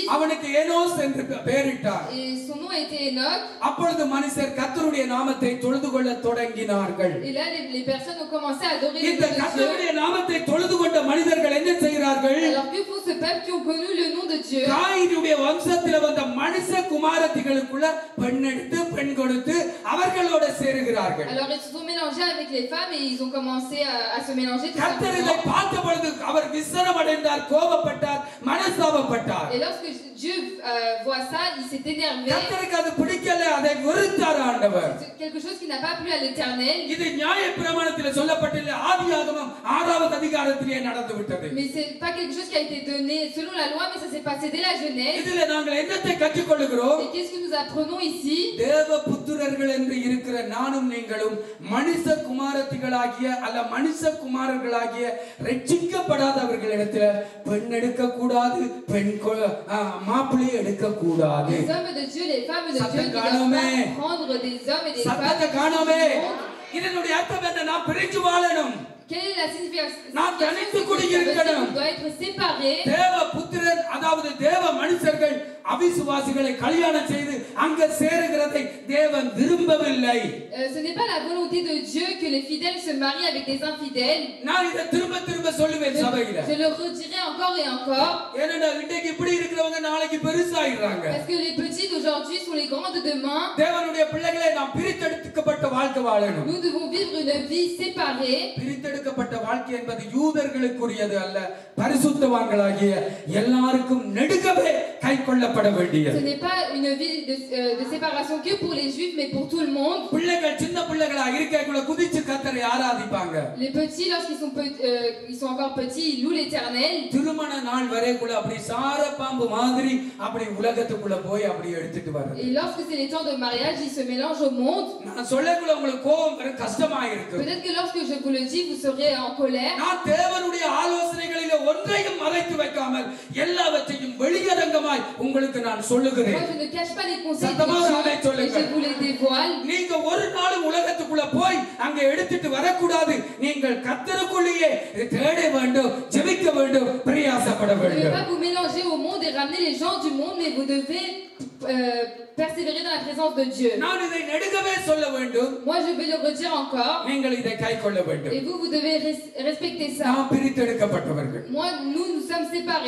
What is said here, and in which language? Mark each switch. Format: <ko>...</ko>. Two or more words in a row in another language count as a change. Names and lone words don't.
<ta>அவனுக்கு ஏனோஸ் என்று பெயரிட்டார்.</ta> <fr>Et son nom a été Enoch.</fr> <ta>அப்பொழுது மனுஷர் கர்த்தருடைய நாமத்தை தொழுது கொள்ள தொடங்கினார்கள்.</ta> <fr>Et là les personnes ont commencé à adorer le</fr> <ta>இந்த</ta> <fr>nom de Dieu.</fr> <ta>கர்த்தருடைய நாமத்தை தொழுது கொண்ட மனிதர்கள் என்ன செய்கிறார்கள்?</ta> <fr>Alors que font ce peuple qui ont connu le nom de Dieu?</fr> <ta>காயினுடைய வம்சத்தில் வந்த மனுஷ குமாரத்திகளுக்குள்ள பெண் எடுத்து பெண் கொடுத்து அவர்களோட சேருகிறார்கள்.</ta> <fr>Alors ils se sont mélangés avec les femmes et ils ont commencé à se mélanger tout</fr> <ta>கர்த்தர் இதை</ta> <fr>simplement.</fr> <ta>பார்த்த பொழுது அவர் விசனமடைந்தார், கோபப்பட்டார், மனஸ்தாபப்பட்டார்.</ta> <fr>Et lorsque Dieu voit ça, il s'est énervé.</fr> <ta>கர்த்தருக்கு அது பிடிக்கல, அதை வெறுத்தார் ஆண்டவர்.</ta> <fr>C'est quelque chose qui n'a pas plu à l'Éternel.</fr> <ta>இது நியாயப்பிரமாணத்தில் சொல்லப்பட்டுள்ள ஆதியாகமம் 6வது அதிகாரத்திலே நடந்து விட்டது.</ta> <fr>Mais c'est pas quelque chose qui a été donné selon la loi, mais ça s'est passé dès la Genèse.</fr> <ta>இதிலே நாங்கள் என்னத்தை கற்றுக்கொள்கிறோம்?</ta> <fr>Et qu'est-ce que nous apprenons ici?</fr> <ta>தேவபுத்திரர்கள் என்று இருக்கிற நானும் நீங்களும் மனுஷ குமாரத்திகளாகிய அல்ல மனுஷ குமாரர்களாகிய ரட்சிக்கப்படாதவர்களிடத்தில் பெண் எடுக்க கூடாது, பெண் மாப்பிள்ளை எடுக்க கூடாது.</ta> <fr>Les hommes de Dieu, les femmes de Dieu ne doivent pas prendre des hommes et des</fr> <ta>சத்தத்தை</ta> <fr>femmes.</fr> <ta>காணோமே. இதனுடைய அர்த்தம் என்ன? நாம் பிரிஞ்சு வாழணும்.</ta> <fr>Quelle est la signification?</fr> <ta>நாம் தனித்து குடியிருக்கணும்.</ta> <fr>On doit être séparés.</fr> <ta>தேவபுத்திரர் அதாவது தேவ மனுஷர்கள் அவிசுவாசிகளை கல்யாணம் செய்து அங்க சேருகிறதை தேவன் விரும்பவில்லை.</ta> <fr>Ce n'est pas la volonté de Dieu que les fidèles se marient avec des infidèles.</fr> <ta>நான் இதை திரும்ப திரும்ப சொல்லுவேன் சபையில.</ta> <fr>Je le redirai encore et encore.</fr> <ta>ஏனென்றால் இன்றைக்கு இப்படி இருக்கிறவங்க நாளைக்கு பெருசாயிடுறாங்க.</ta> <fr>Parce que les petits d'aujourd'hui sont les grands de demain.</fr> <ta>தேவனுடைய பிள்ளைகளே நாம் பிரித்தெடுக்கப்பட்ட வாழ்க்கை வாழணும்.</ta> <fr>Nous devons vivre une vie séparée.</fr> <ta>பிரித்தெடுக்கப்பட்ட வாழ்க்கை என்பது யூதர்களுக்குரியது அல்ல, பரிசுத்தவான்களாகிய எல்லாருக்கும் நெடுகவே கைக்கொள்ளப்பட வேண்டியது.</ta> <fr>Ce n'est pas une vie de séparation que pour les juifs mais pour tout le monde.</fr> <ta>பிள்ளைகள் சின்ன பிள்ளைகளா இருக்கக்குள்ள குதிச்சு கர்த்தரை ஆராதிப்பாங்க.</ta> <fr>Les petits lorsqu'ils sont encore petits, ils louent l'Éternel.</fr> <ta>திருமண நாள் வரைக்குள்ள அப்படி சார பாம்பு மாதிரி அப்படி உலகத்துக்குள்ள போய் அப்படி எடுத்துட்டு வர்றது.</ta> <fr>Et lorsque c'est les temps de mariage, ils se mélangent au monde.</fr> <ta>நான் சொல்லக்குள்ள உங்களுக்கு கோபம் வர கஷ்டமா இருக்கு.</ta> <fr>Peut-être que lorsque je vous le dis, vous serez en colère.</fr> <ta>நான் தேவனுடைய ஆலோசனைகளிலே ஒன்றையும் மறைத்து வைக்காமல் எல்லாவற்றையும் வெளியரங்கமாய் உங்களுக்கு நான் சொல்லுகிறேன்.</ta> <fr>Moi je ne cache pas les conseils de Dieu, mais je vous les dévoile.</fr> <ta>நீங்க ஒரு நாளும் உலகத்துக்குள்ள போய் அங்க எடுத்துட்டு வரக்கூடாது. நீங்கள் கர்த்தருக்குள்ளேயே தேட வேண்டும், ஜெபிக்க வேண்டும், பிரயாசப்பட</ta> <fr>Vous ne devez</fr> <ta>வேண்டும்.</ta> <fr>pas vous mélanger au monde et ramener les gens du monde, mais vous devez persévérer dans la présence de Dieu.</fr> <ta>நான் இதை நெடுகவே சொல்ல வேண்டும்.</ta> <fr>Moi je vais le redire encore.</fr> <ta>நீங்கள் இதை கைக்கொள்ள வேண்டும்.</ta> <fr>Et vous devez respecter ça.</fr> <ta>நாம் பிரித்தெடுக்கப்பட்டவர்கள்.</ta> <fr>Nous sommes séparés.</fr>